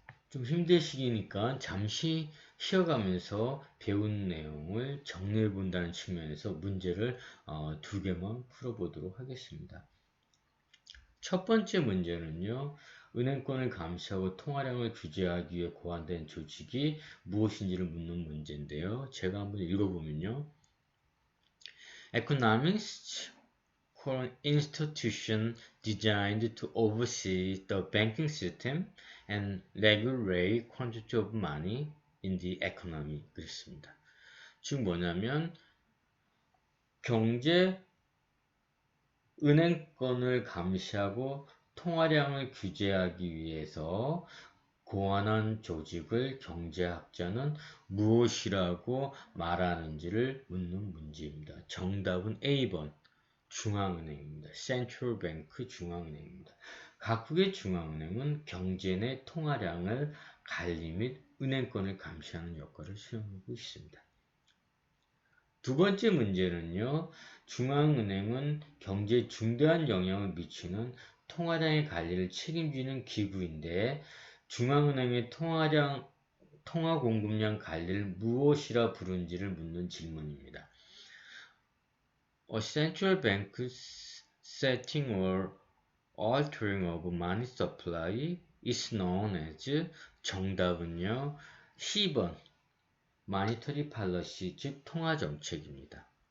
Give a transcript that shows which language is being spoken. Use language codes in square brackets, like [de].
[ko] 좀 힘든 시기니까 잠시 쉬어가면서 배운 내용을 정리해 본다는 측면에서 문제를 2개만 풀어보도록 하겠습니다. 첫 번째 문제는요. 은행권을 감시하고 통화량을 규제하기 위해 고안된 조직이 무엇인지를 묻는 문제인데요. 제가 한번 읽어보면요. [en] Economics an institution designed to oversee the banking system and regulate quantity of money in the economy. [ko] 그렇습니다. 즉 뭐냐면 은행권을 감시하고 통화량을 규제하기 위해서 고안한 조직을 경제학자는 무엇이라고 말하는지를 묻는 문제입니다. 정답은 A번 중앙은행입니다. Central Bank 중앙은행입니다. 각국의 중앙은행은 경제 내 통화량을 관리 및 은행권을 감시하는 역할을 수행하고 있습니다. 두 번째 문제는요. 중앙은행은 경제에 중대한 영향을 미치는 통화량의 관리를 책임지는 기구인데 중앙은행의 통화 공급량 관리를 무엇이라 부르는지를 묻는 질문입니다. [en] A central bank's setting or altering of money supply is known as [ko] 정답은요. C번 [en] monetary policy, [ko] 즉 통화정책입니다.